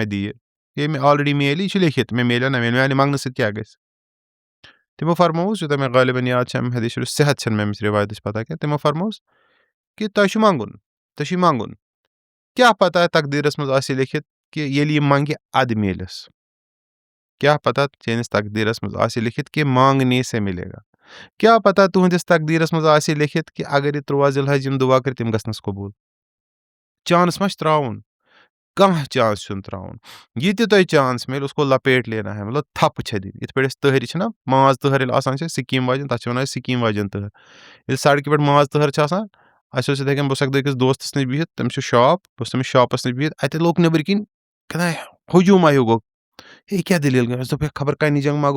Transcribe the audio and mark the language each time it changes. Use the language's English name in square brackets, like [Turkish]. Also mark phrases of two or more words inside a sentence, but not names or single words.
[Kashmiri] دِیہِ ییٚلہِ مےٚ آلریڈی میلہِ یہِ چھُ لیکھِتھ مےٚ میلیو نہ میانہِ منٛگنہٕ سۭتۍ کیٛاہ گژھِ تِمو فرمووُس یوٗتاہ مےٚ غالباً یاد چھِ اَمہِ حدیٖث شریٖف صحت چھَنہٕ مےٚ أمِس رِوایتٕچ پَتہ کینٛہہ تِمو فرمووُس کہِ تۄہہِ چھُ منٛگُن ژےٚ چھُے منٛگُن کیٛاہ پَتہ تقدیٖرَس منٛز آسہِ لیکھِتھ کہِ ییٚلہِ یہِ منٛگہِ اَدٕ میلٮ۪س کیٛاہ پَتہ چٲنِس تقدیٖرَس منٛز آسہِ لیکھِتھ کہِ [Urdu] مانٛگنے سے مِلے گا [Kashmiri] کیٛاہ پَتہ تُہٕنٛدِس تقدیٖرَس منٛز آسہِ لیکھِتھ کہِ اگر یہِ 13 ذِالحج یِم دُعا کٔرۍ تِم گژھنَس قبوٗل چانٕس ما چھُ ترٛاوُن کانٛہہ چانس چھُنہٕ ترٛاوُن یہِ تہِ تۄہہِ چانس میلہِ [Urdu] اُسکو لپیٹ لینا ہے [Kashmiri] مطلب تھپہٕ چھےٚ دِنۍ یِتھ پٲٹھۍ أسۍ تٔہرِ چھِنہ ماز تٔہَر ییٚلہِ آسان چھِ سِکیٖم واجٮ۪ن تَتھ چھِ وَنان أسۍ سِکیٖم واجٮ۪ن تٔہَر ییٚلہِ سڑکہِ پٮ۪ٹھ ماز تٔہَر چھِ آسان اَسہِ اوس یِتھَے کٔنۍ بہٕ اوسُس اَکہِ دۄہ أکِس دوستَس نِش بِہِتھ تٔمِس چھُ شاپ بہٕ اوسُس تٔمِس شاپَس نِش بِہِتھ اَتہِ لوٚگ نیٚبٕرۍ کِنۍ کیٛاہ ہجوٗما ہیوٗ گوٚو ہے کیٛاہ دٔلیٖل گٔے اَسہِ دوٚپ ہے خبر کَنہِ جنٛگ ما گوٚو